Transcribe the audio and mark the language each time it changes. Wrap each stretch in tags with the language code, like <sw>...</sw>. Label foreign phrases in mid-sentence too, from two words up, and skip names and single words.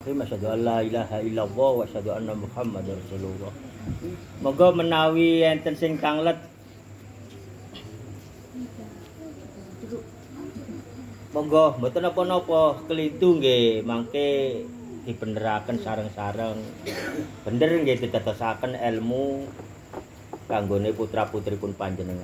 <ar>أشهد أن لا إله إلا الله وأشهد أن محمدا رسول الله.</ar> <jv>Moga menawi enten sing tanglet monggo mboten napa-napa kelintu nggih mangke dibeneraken sareng-sareng. Bener nggih didadosaken ilmu kanggone putra-putripun panjenengan.</jv>